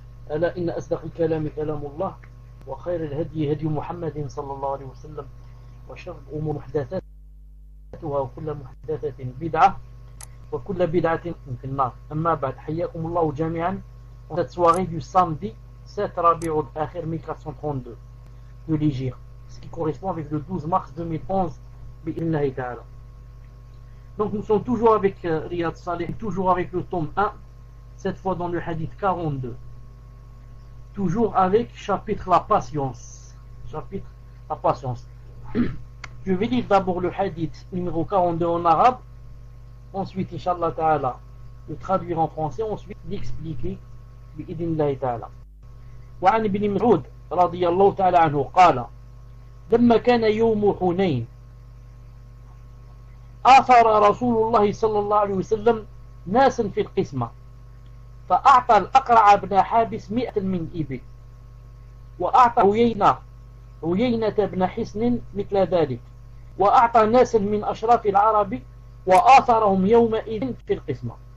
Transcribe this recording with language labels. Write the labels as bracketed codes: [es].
[ar] ألا إن أصدق الكلام كلام الله وخير الهدي هدي محمد صلى الله عليه وسلم وشر الأمور محدثاتها وكل محدثة بدعة وكل بدعة في النار أما بعد حياكم الله جميعا [fr] cette soirée du samedi 7 Rabi'ul Akhir 1432 de l'Hégire, ce qui correspond avec le 12 mars 2011 bi'idhnillahi ta'ala. Donc nous sommes toujours avec Riyad Salih, toujours avec le tome 1, cette fois dans le hadith 42, toujours avec chapitre la patience. Chapitre la patience. Je vais lire d'abord le hadith numéro 42 en arabe, ensuite Inch'Allah ta'ala le traduire en français, ensuite l'expliquer [ar] بإذن الله تعالى. وعن ابن مسعود رضي الله تعالى عنه قال لما كان يوم حنين آثر رسول الله صلى الله عليه وسلم ناسا في القسمة فأعطى الأقرع بن حابس 100 من إبل وأعطى عيينة بن حسن مثل ذلك وأعطى ناسا من أشراف العرب وآثرهم يومئذ في القسمة